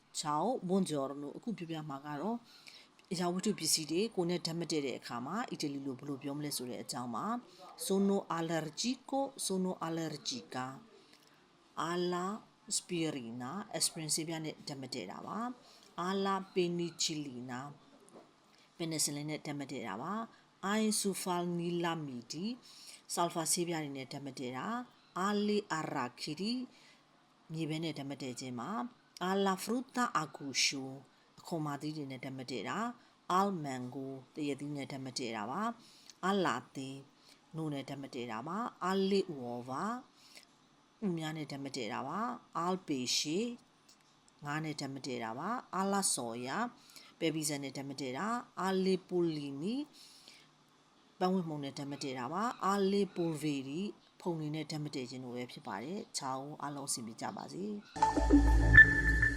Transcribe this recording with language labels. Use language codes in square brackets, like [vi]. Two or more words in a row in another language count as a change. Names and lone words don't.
[it] ciao buongiorno [my] အခုပြပြမှာကတော့အရာဝတ္ထုပစ္စည်းတွေကိုနဲ့ဓာတ်မတည့်တဲ့အခါမှာအီတလီလိုဘယ်လိုပြောမလဲဆိုတဲ့အကြောင်းပါ [it] sono allergico sono allergica alla aspirina [my] aspirin ဆေးပြားနဲ့ဓာတ်မတည့်တာပါ [it] alla penicillina [my] penicillin နဲ့ဓာတ်မတည့်တာပါ [en] isofalnilamide sulfur [my] ဆေးပြားတွေနဲ့ဓာတ်မတည့်တာ alle arachidi မြေပဲနဲ့ဓာတ်မတည့်ခြင်းပါ [it] alla frutta a guscio [my] အခွန်မာသီးတွေနဲ့ဓာတ်မတည့် တာ [it] al mango [my] တရသီးနဲ့ဓာတ်မတည့်တာပါ [it] al latte [my] နို့နဲ့ဓာတ်မတည့်တာပါ [it] alle uova [my] ဥများနဲ့ဓာတ်မတည့်တာပါ [it] al pesce [my] ငါးနဲ့ဓာတ်မတည့်တာပါ [it] alla soia [my] ပဲပီဇာနဲ့ဓာတ်မတည့်တာ [it] alle pollini [my] ပန်းဝင်မှုန်နဲ့ဓာတ်မတည့်တာပါ [it] alle polveri [my] ဖုန်နေနဲ့ဓာတ်မတည့်ခြင်းတို့ပဲဖြစ်ပါတယ် ciao အားလုံးအဆင်ပြေကြပါစေ